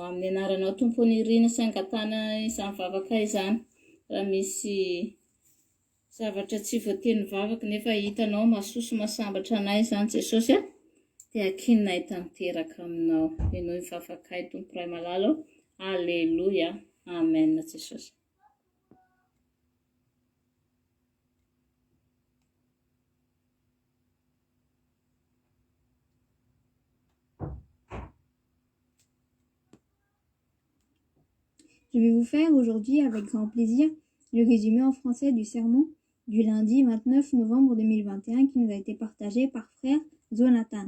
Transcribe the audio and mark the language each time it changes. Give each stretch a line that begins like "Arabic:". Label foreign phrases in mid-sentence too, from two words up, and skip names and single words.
Malagasy: Amin'ny anaranao Tompo ny rina sy angatana izany vavaka izany. Raha misy zavatra tsy voateny vavaka nefa hitanao mahasoa sy mahasambatra anay izany Jesosy dia hakininay tanteraka aminao. Ianao ny vavakay Tompo Ray Malala. Alléluia. Amen Jesosy.
French: Je vais vous faire aujourd'hui avec grand plaisir le résumé en français du sermon du lundi 29 novembre 2021 qui nous a été partagé par frère Jonathan.